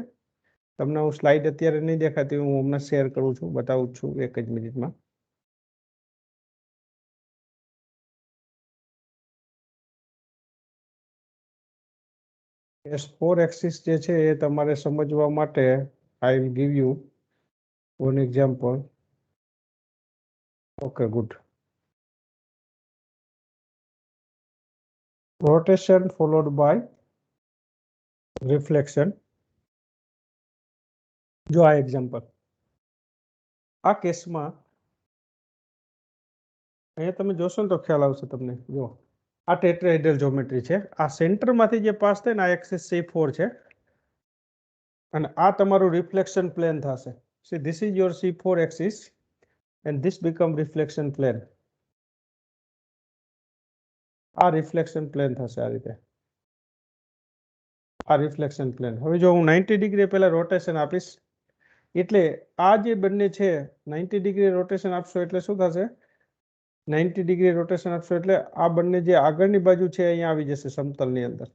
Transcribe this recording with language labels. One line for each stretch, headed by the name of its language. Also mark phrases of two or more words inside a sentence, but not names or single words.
Gujarati: તમને હું સ્લાઇડ અત્યારે નહીં દેખાતી, હું હમણાં શેર કરું છું, બતાવું છું એક જ મિનિટમાં. S4 એક્સિસ જે છે એ તમારે સમજવા માટે
English: I will give you one example. Okay, good. Rotation followed by reflection.
Gujarati: જો આ એક્ઝામ્પલ, આ કેસમાં અહીંયા તમે જોશો ને તો ખ્યાલ આવશે તમને. જો આ
English: tetrahedral geometry
Gujarati: છે, આ સેન્ટરમાંથી જે પાસ થાય ને આ એક્સિસ C4 છે અને આ તમારું
English: reflection plane
Gujarati: થશે.
English: See, this is your C4 axis and this become reflection plane.
Gujarati: આ
English: reflection plane
Gujarati: થશે આ રીતે. આ
English: reflection plane.
Gujarati: હવે જો હું 90 ડિગ્રી પહેલા રોટેશન આપીશ એટલે આ જે બંને છે 90
English: degree rotation
Gujarati: આપશો એટલે શું થશે? 90
English: degree rotation
Gujarati: આપશો એટલે આ બંને જે આગળની બાજુ છે અહીંયા આવી જશે સમતલની અંદર.